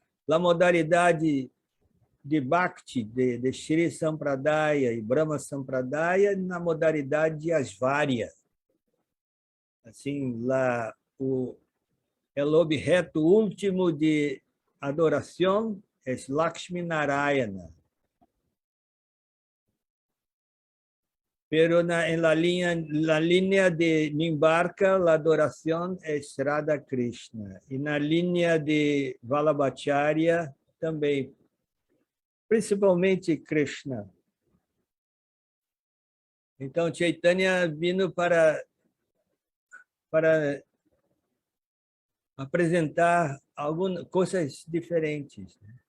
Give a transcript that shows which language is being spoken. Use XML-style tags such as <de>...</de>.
<pt>A modalidade de Bhakti, de Shri Sampradaya e Brahma Sampradaya, na modalidade de Asvarya. Assim, lá, o objeto último de adoração é Lakshmi Narayana.</pt> <es>Pero en la línea de Nimbarka, la adoración es Radha Krishna.</es> <pt>E na linha de Vallabhacharya, também, principalmente Krishna. Então, Chaitanya vindo para apresentar algumas coisas diferentes.</pt>